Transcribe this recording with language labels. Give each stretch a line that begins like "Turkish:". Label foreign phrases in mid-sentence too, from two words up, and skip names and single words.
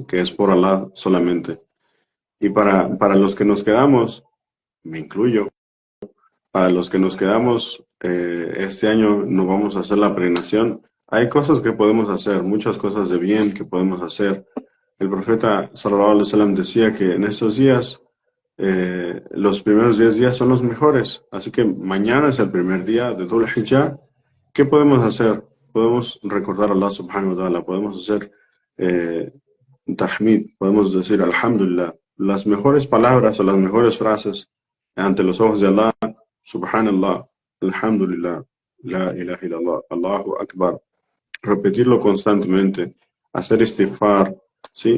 Spanish: Que es por Allah solamente. Y para los que nos quedamos, me incluyo, para los que nos quedamos este año no vamos a hacer la peregrinación. Hay cosas que podemos hacer, muchas cosas de bien que podemos hacer. El profeta
Arabic: صلى الله عليه وسلم
Spanish: decía que en estos días, los primeros 10 días son los mejores. Así que mañana es el primer día de Dhul Hijjah. ¿Qué podemos hacer? Podemos recordar a Allah
Arabic: سبحانه وتعالى,
Spanish: podemos hacer eh, tahmid, podemos decir alhamdulillah. Las mejores palabras o las mejores frases ante los ojos de Allah.
Arabic: سبحان الله، الحمد لله، لا إله إلا الله، الله أكبر.
Spanish: Repetirlo constantemente, hacer istighfar, ¿sí?